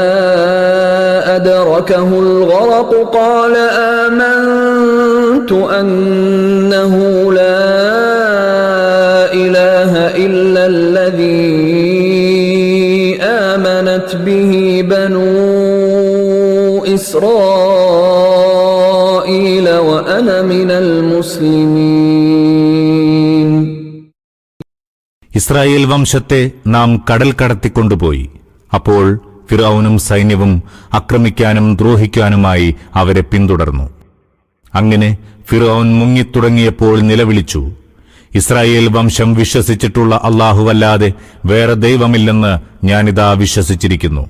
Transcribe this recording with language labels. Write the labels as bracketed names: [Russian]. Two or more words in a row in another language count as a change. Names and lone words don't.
[Arabic] أدركه الغرق قال آمنت أنه لا إله إلا الذي آمنت به بنو إسرائيل وأنا من المسلمين. [Malayalam] ഇസ്രായേൽ വംശത്തെ നാം കടൽ കടത്തിക്കൊണ്ടുപോയി. അപ്പോൾ ഫിർഔനും സൈന്യവും ആക്രമിക്കാനും ദ്രോഹിക്കാനുമായി അവരെ പിന്തുടർന്നു. അങ്ങനെ ഫിർഔൻ മുങ്ങിത്തുടങ്ങിയപ്പോൾ നിലവിളിച്ചു, ഇസ്രായേൽ വംശം വിശ്വസിച്ചിട്ടുള്ള അല്ലാഹുവല്ലാതെ വേറെ ദൈവമില്ലെന്ന് ഞാനിതാ വിശ്വസിച്ചിരിക്കുന്നു.